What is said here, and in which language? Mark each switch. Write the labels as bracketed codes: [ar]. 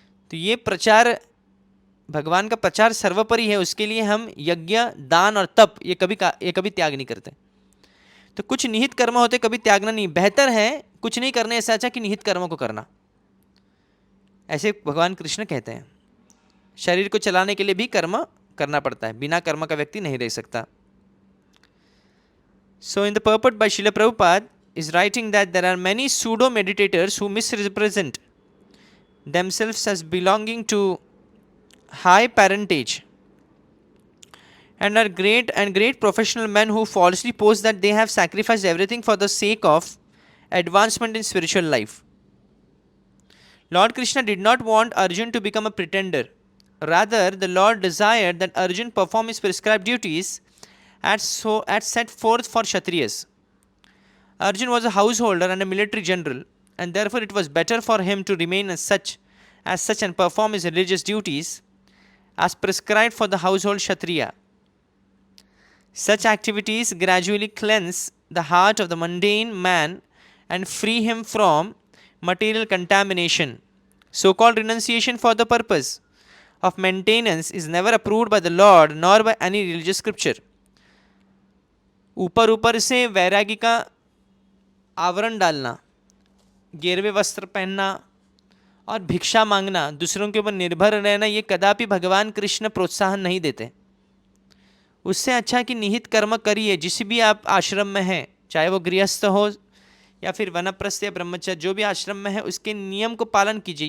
[hi] तो ये प्रचार, भगवान का प्रचार सर्वोपरि है, उसके लिए हम यज्ञ, दान और तप ये कभी त्याग नहीं करते। तो कुछ निहित कर्म होते कभी त्यागना नहीं, बेहतर है कुछ नहीं करने से अच्छा कि निहित कर्मों को करना, ऐसे भगवान कृष्ण कहते हैं। शरीर को चलाने के लिए भी कर्म करना पड़ता है, बिना कर्म का व्यक्ति नहीं रह सकता। [en] So in the purport by Srila Prabhupada is writing that there are many pseudo meditators who misrepresent themselves as belonging to high parentage and are great professional men who falsely pose that they have sacrificed everything for the sake of advancement in spiritual life. Lord Krishna did not want Arjun to become a pretender. Rather, the Lord desired that Arjun perform his prescribed duties as set forth for Kshatriyas. Arjun was a householder and a military general, and therefore it was better for him to remain as such and perform his religious duties as prescribed for the household Kshatriya. Such activities gradually cleanse the heart of the mundane man and free him from material contamination. So-called renunciation for the purpose of maintenance is never approved by the Lord nor by any religious scripture. [hi] ऊपर ऊपर से वैरागी का आवरण डालना, गेरवे वस्त्र पहनना और भिक्षा मांगना, दूसरों के ऊपर निर्भर रहना, ये कदापि भगवान कृष्ण प्रोत्साहन नहीं देते। उससे अच्छा कि निहित कर्म करिए, जिस भी आप आश्रम में हैं, चाहे वो गृहस्थ हो या फिर वनप्रस्थ या ब्रह्मचर्य, जो भी आश्रम में है उसके नियम को पालन कीजिए।